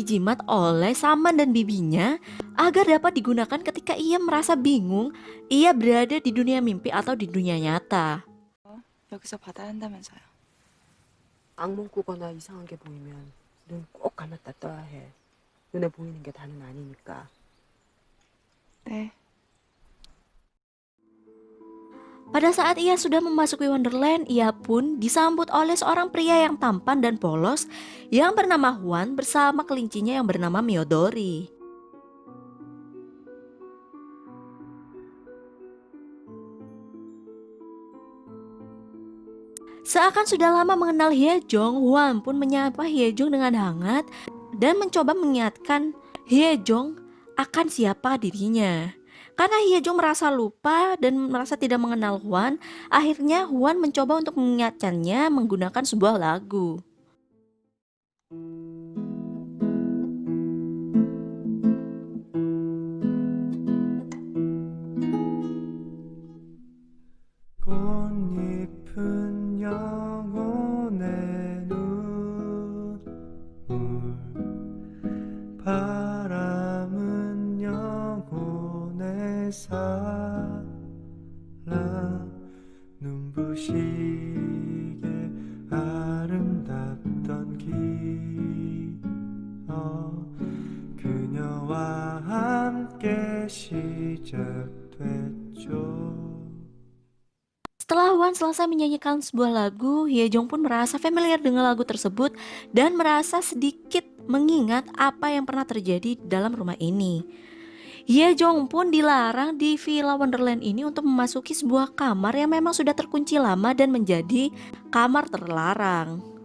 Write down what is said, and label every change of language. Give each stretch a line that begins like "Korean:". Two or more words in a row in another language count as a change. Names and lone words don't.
Indonesian: jimat oleh Saman dan bibinya agar dapat digunakan ketika ia merasa bingung ia berada di dunia mimpi atau di dunia nyata.
Korean: 여기서 받아야 한다면서요. 악몽 꾸거나 이상한 게 보이면 눈 꼭 감았다 떠야 해. 눈에 보이는 게 다는 아니니까. 네.
Indonesian: Pada saat ia sudah memasuki Wonderland, ia pun disambut oleh seorang pria yang tampan dan polos yang bernama Hwan bersama kelincinya yang bernama Miyodori. Seakan sudah lama mengenal Hye Jong, Hwan pun menyapa Hye Jong dengan hangat dan mencoba mengingatkan Hye Jong akan siapa dirinya. Karena Hye Jong merasa lupa dan merasa tidak mengenal Hwan, akhirnya Hwan mencoba untuk mengingatkannya menggunakan sebuah lagu.
Korean: 꽃잎은 영혼의 눈물 바람은 영혼의 사랑 눈부시게 아름답던 기억 그녀와 함께 시작됐죠.
Indonesian: Setelah Hwan selesai menyanyikan sebuah lagu, Hye Jong pun merasa familiar dengan lagu tersebut dan merasa sedikit mengingat apa yang pernah terjadi dalam rumah ini. Hye Jong pun dilarang di Villa Wonderland ini untuk memasuki sebuah kamar yang memang sudah terkunci lama dan menjadi kamar terlarang.